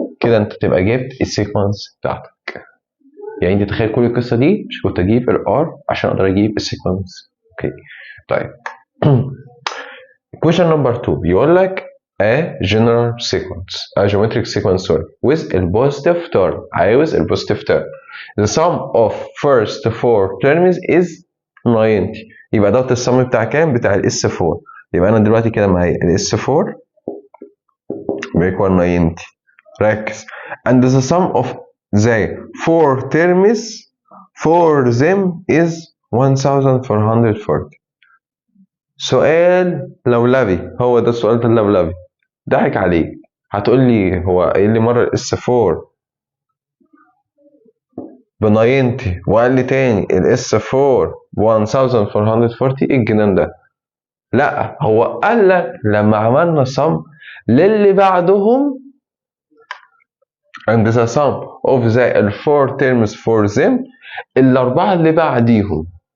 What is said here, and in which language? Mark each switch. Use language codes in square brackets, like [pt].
[ar] كده انت تبقى جبت السيكونس بتاعتك. يعني انت تخيل كل القصه دي مش كنت اجيب الار عشان اقدر اجيب السيكونس. اوكي طيب. [en] question number 2 [ar] بيقول لك [en] a general sequence a geometric sequence with a positive term. [ar] عاوز ال [en] positive term. the sum of first four terms is 90. [ar] يبقى دوت السم بتاع كام؟ بتاع الاس 4. يبقى انا دلوقتي كده معايا الاس 4 بيكوال 90. ركز. [en] and the sum of the four terms for them is 1440. [ar] سؤال لولبي. هو ده السؤال اللولبي. ضحك عليك. هتقول لي هو قايل لي مره الاس 4 ب 90 وقال لي تاني الاس 4 ب 1440. ايه الجنان ده؟ لا، هو قال لك لما عملنا sum للي بعدهم [en] and the sum of the 4 terms for them، [ar] الاربعه اللي بعديهم.